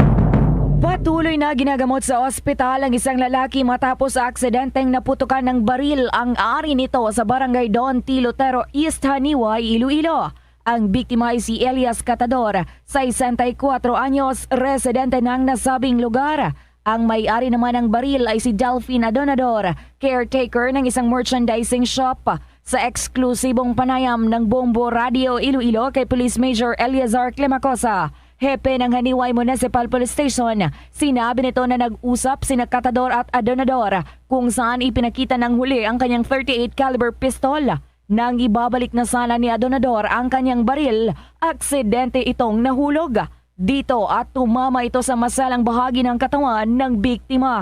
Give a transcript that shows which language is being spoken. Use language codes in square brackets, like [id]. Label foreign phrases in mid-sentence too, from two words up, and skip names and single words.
[tl] Patuloy na ginagamot sa ospital ang isang lalaki matapos sa aksidenteng naputukan ng baril ang ari nito sa Barangay Don Tilotero East Haniway, Iloilo. Ang biktima ay si Elias Catador, 64 anyos, residente ng nasabing lugar. Ang may-ari naman ng baril ay si Delphine Adonador, caretaker ng isang merchandising shop. Sa eksklusibong panayam ng Bombo Radio Iloilo kay Police Major Eliazar Climacosa, hepe ng Haniway Municipal Police Station, sinabi nito na nag-usap sina Catador at Adonador kung saan ipinakita ng huli ang kanyang 38 caliber pistol. Nang ibabalik na sana ni Adonador ang kanyang baril, aksidente itong nahulog dito at tumama ito sa masalang bahagi ng katawan ng biktima.